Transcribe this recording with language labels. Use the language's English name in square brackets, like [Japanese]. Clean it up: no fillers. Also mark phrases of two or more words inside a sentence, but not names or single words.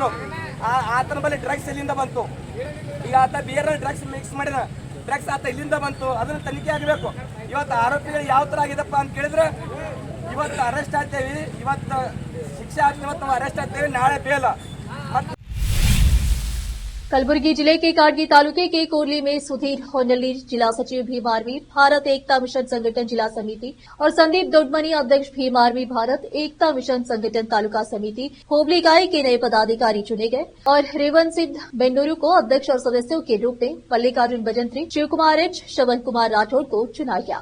[Kannada] ಆತನ ಬಳಿ ಡ್ರಗ್ಸ್ ಎಲ್ಲಿಂದ ಬಂತು, ಈಗ ಆತ ಬಿಯರ್ನಲ್ಲಿ ಡ್ರಗ್ಸ್ ಮಿಕ್ಸ್ ಮಾಡಿದ, ಡ್ರಗ್ಸ್ ಆತ ಇಲ್ಲಿಂದ ಬಂತು, ಅದನ್ನು ತನಿಖೆ ಆಗಬೇಕು. ಇವತ್ತು ಆರೋಪಿಗಳು ಯಾವ ಥರ ಆಗಿದಪ್ಪ ಅಂತ ಕೇಳಿದ್ರೆ ಇವತ್ತು ಅರೆಸ್ಟ್ ಆಗ್ತೇವೆ, ಇವತ್ತು ಶಿಕ್ಷೆ ಆಗ್ತೇವೆ, ಇವತ್ತು ನಾವು ಅರೆಸ್ಟ್ ಆಗ್ತೇವೆ, ನಾಳೆ ಬೇಲ. [Hindi] कलबुर्गी जिले के काटगी तालुके के कोरली में सुधीर होनली जिला सचिव भीम आर्मी भारत एकता मिशन संगठन जिला समिति और संदीप दोडमनी अध्यक्ष भीम आर्मी भारत एकता मिशन संगठन तालुका समिति होबली गाय के नए पदाधिकारी चुने गए और रेवन सिंह बेंडोरू को अध्यक्ष और सदस्यों के रूप में मल्लिकार्जुन भजंत्री, शिव कुमार एच, श्रवण कुमार राठौड़ को चुना गया।